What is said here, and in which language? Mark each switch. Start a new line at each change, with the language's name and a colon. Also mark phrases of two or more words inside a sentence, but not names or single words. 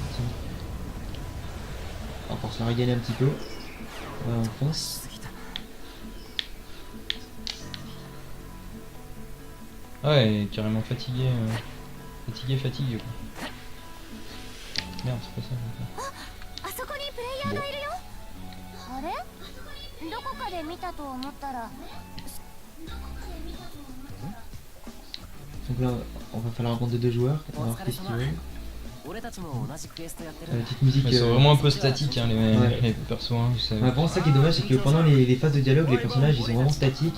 French: On va pouvoir se la régaler un petit peu. Voilà, on fonce. Ah ouais, carrément fatigué. Fatigué quoi. Merde, c'est pas ça. je veux dire.
Japanese: あそこにプレイヤーがいるよ。あれ？どこかで見たと思ったら。
French: Donc là, on va faire la rencontre de 2 joueurs. On va voir qu'est-ce qu'ils veulent. La petite musique. Ils sont vraiment un peu statiques hein, Ouais. les persos. Hein, c'est- Ouais, par contre, ça qui est dommage, c'est que pendant les phases de dialogue, les personnages ils sont vraiment statiques.